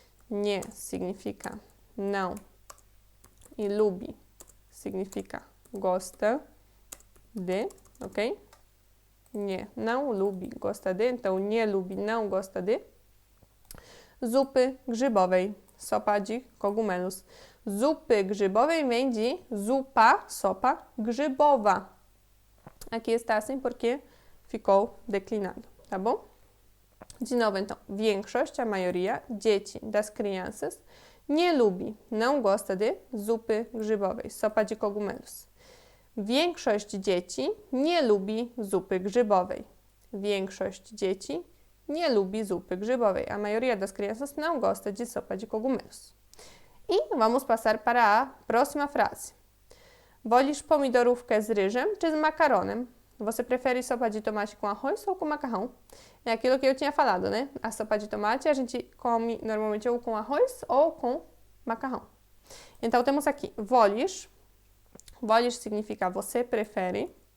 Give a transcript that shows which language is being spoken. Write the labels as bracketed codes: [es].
[pt] Nie significa não e lubi significa gosta de, ok? Nie, não lubi, gosta de, então [pl] nie lubi, [pt] não gosta de. [pl] Zupy grzybowej, [pt] sopa de cogumelos. [pl] Zupy grzybowej [pt] vem de sopa grzybowa. Aqui está assim porque ficou declinado, tá bom? De novo, então, większość, a maioria, dzieci, das crianças, [pl] nie lubi, [pt] não gosta de [pl] zupy grzybowej, [pt] sopa de cogumelos. [pl] Większość dzieci nie lubi zupy grzybowej. Większość dzieci nie lubi zupy grzybowej. [pt] A maioria das crianças não gosta de sopa de cogumelos. E vamos passar para a próxima frase. [pl] Wolisz pomidorówkę z ryżem czy z makaronem? [pt] Você prefere sopa de tomate com arroz ou com macarrão? É aquilo que eu tinha falado, né? A sopa de tomate a gente come normalmente ou com arroz ou com macarrão. Então temos aqui wolisz. Wolisz significa você prefere.